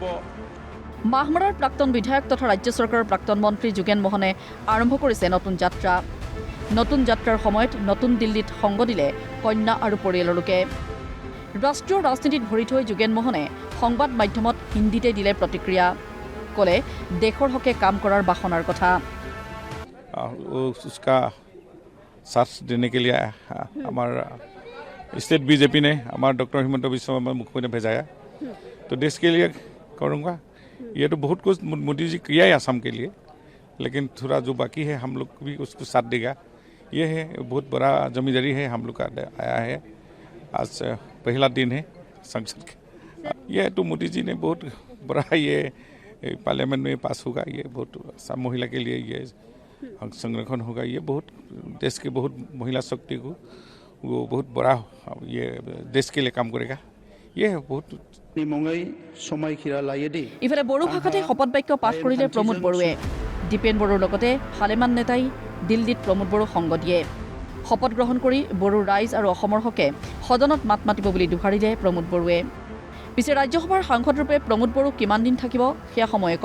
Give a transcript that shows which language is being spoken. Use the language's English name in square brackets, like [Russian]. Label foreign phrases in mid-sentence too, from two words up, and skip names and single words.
[Assamese] মাহমৰাৰ প্ৰাক্তন বিধায়ক তথা ৰাজ্য চৰকাৰৰ প্ৰাক্তন মন্ত্ৰী যোগেন মোহনে আৰম্ভ কৰিছে নতুন যাত্ৰা। নতুন যাত্ৰাৰ সময়ত নতুন দিল্লীত সংগ দিলে কন্যা আৰু পৰিয়ালৰ লোকে। ৰাষ্ট্ৰীয় ৰাজনীতিত ভৰি থৈ যোগেন মোহনে সংবাদ মাধ্যমত হিন্দীতে দিলে প্ৰতিক্ৰিয়া, ক'লে দেশৰ হকে কাম কৰাৰ বাসনাৰ কথা। [Hindi] उसका साथ देने के लिए हमारा स्टेट बीजेपी ने हमारा डॉक्टर हिमंत बिश्व शर्मा मुख्यमंत्री ने भेजाया, तो देश के लिए करूँगा। ये तो बहुत कुछ मोदी जी किया है असम के लिए, लेकिन थोड़ा जो बाकी है हम लोग भी उसको साथ देगा। ये है बहुत बड़ा जिम्मेदारी है हम लोग का आया है। आज पहला दिन है संसद का। ये तो मोदी जी ने बहुत बड़ा ये पार्लियामेंट में पास होगा। ये बहुत असम महिला के लिए ये संरक्षण होगा। ये बहुत देश के बहुत महिला शक्ति को वो बहुत बड़ा ये देश के लिए काम करेगा। ये बहुत [Assamese] ইফালে বড়ো ভাষাতে শপত বাক্য পাঠ কৰিলে প্ৰমোদ বড়োৱে। দীপেন বড়োৰ লগতে ভালেমান নেতাই দিল্লীত প্ৰমোদ বড়োক সংগ দিয়ে। শপত গ্ৰহণ কৰি বড়ো ৰাইজ আৰু অসমৰ হকে সদনত মাত মাতিব বুলি দোহাৰিলে প্ৰমোদ বড়োৱে। পিছে ৰাজ্যসভাৰ সাংসদৰূপে প্ৰমোদ বড়ো কিমান দিন থাকিব সেয়া সময়ে ক'ব।